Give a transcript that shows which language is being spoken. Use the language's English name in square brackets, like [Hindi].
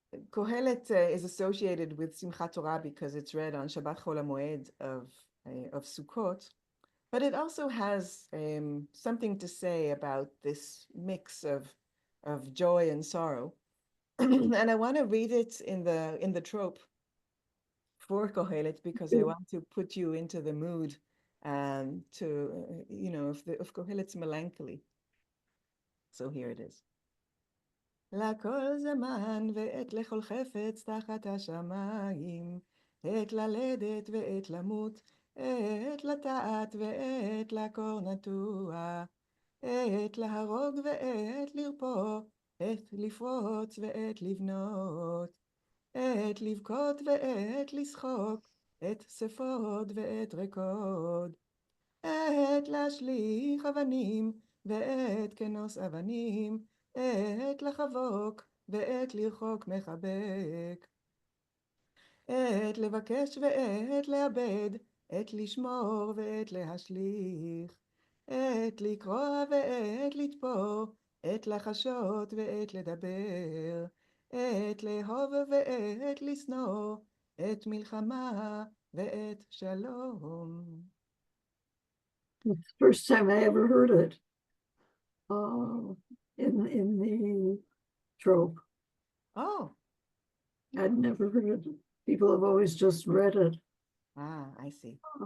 [English] Kohelet is associated with Simchat Torah because it's read on Shabbat Chol HaMoed of Sukkot, but it also has something to say about this mix of joy and sorrow. And I want to read it in the trope for Kohelet because I want to put you into the mood to of Kohelet's melancholy. So here it is. [Hebrew] לכל זמן ועת לכל חפץ תחת השמיים, עת ללדת ועת למות, עת לטעת ועת לעקור נטוע, עת להרוג ועת לרפוא, עת לפרוץ ועת לבנות, עת לבכות ועת לשחוק, עת ספוד ועת רקוד, עת להשליך אבנים ועת כנוס אבנים, עת לחבוק ועת לרחוק מחבק, עת לבקש ועת לאבד, עת לשמור ועת להשליך, עת לקרוע ועת לתפור, עת לחשות ועת לדבר, עת לאהוב ועת לשנוא, עת מלחמה ועת שלום. [English] It's the first time I ever heard it in the trope. Oh, I'd never heard it. People have always just read it. I see.